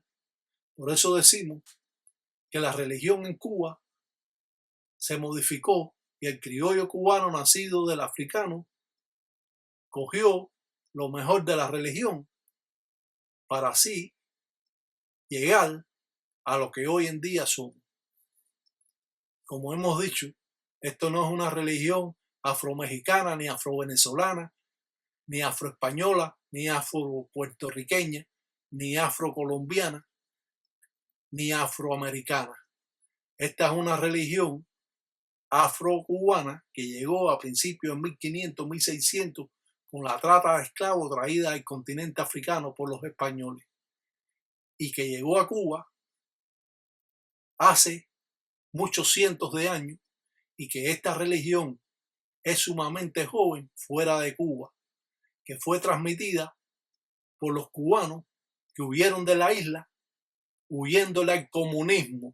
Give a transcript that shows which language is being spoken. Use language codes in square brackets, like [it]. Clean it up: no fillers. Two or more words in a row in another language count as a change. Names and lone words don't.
[es] Por eso decimos que la religión en Cuba se modificó y el criollo cubano nacido del africano cogió lo mejor de la religión para así llegar a lo que hoy en día somos. Como hemos dicho, esto no es una religión afromexicana, ni afrovenezolana, ni afroespañola, ni afropuertorriqueña, ni afrocolombiana, ni afroamericana. Esta es una religión afrocubana que llegó a principios de 1500, 1600 con la trata de esclavos traída al continente africano por los españoles y que llegó a Cuba hace muchos cientos de años y que esta religión es sumamente joven fuera de Cuba, que fue transmitida por los cubanos que huyeron de la isla huyéndole al comunismo.